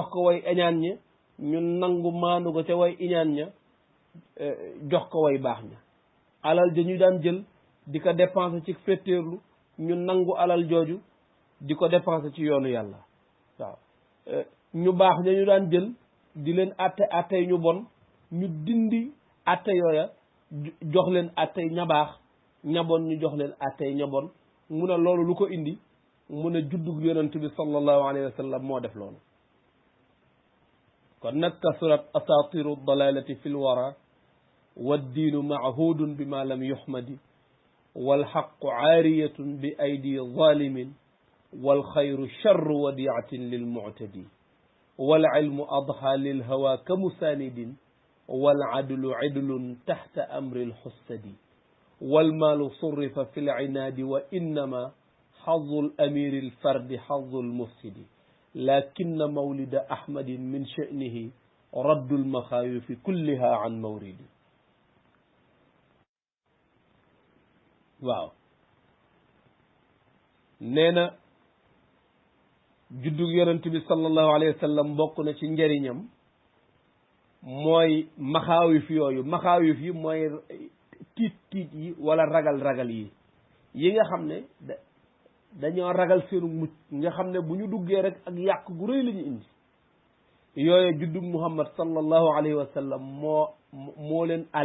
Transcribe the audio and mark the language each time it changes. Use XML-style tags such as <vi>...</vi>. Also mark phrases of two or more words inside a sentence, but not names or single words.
<wo>ko way iñaan ña ñu nangu maandu ga ca way iñaan ña jox ko way baax ña alal ja ñu daan jël di ko dépenser ci fetteerlu ñu nangu alal jooju di ko dépenser ci yoonu yàlla waaw ñu baax ña ñu daan jël di leen attey ñu bon ñu dindi atte yooya jox leen attey ña baax ña bon ñu jox leen attey ña bon mu ne loolu lu ko indi mu ne juddug yonent bi</wo> <ar>صلى الله عليه وسلم</ar> <wo>moo def loolu kon nag</wo> <ar>كسرت أساطير الضلالة في الورى والدين معهود بما لم يحمد والحق عارية بأيدي ظالم والخير شر وديعة للمعتدي والعلم أضحى للهوى كمساند والعدل عدل تحت أمر الحسد والمال صرف في العناد وإنما حظ الأمير الفرد حظ المفسد لكن مولد أحمد من شأنه رد المخاوف كلها عن مورد</ar> <wo>waaw nee na juddug yonent bi</wo> <ar>صلى الله عليه وسلم</ar> <wo>bokk na ci njëriñam mooy maxaawif yooyu maxaawif yi mooy tiit yi wala ragal yi nga xam ne dañoo ragal seenu mucc nga xam ne bu ñu duggee rek ak yàq gu rëy la ñu indi yooyu juddug muhammad</wo> <ar>صلى الله عليه وسلم</ar> <wo>moo leen</wo>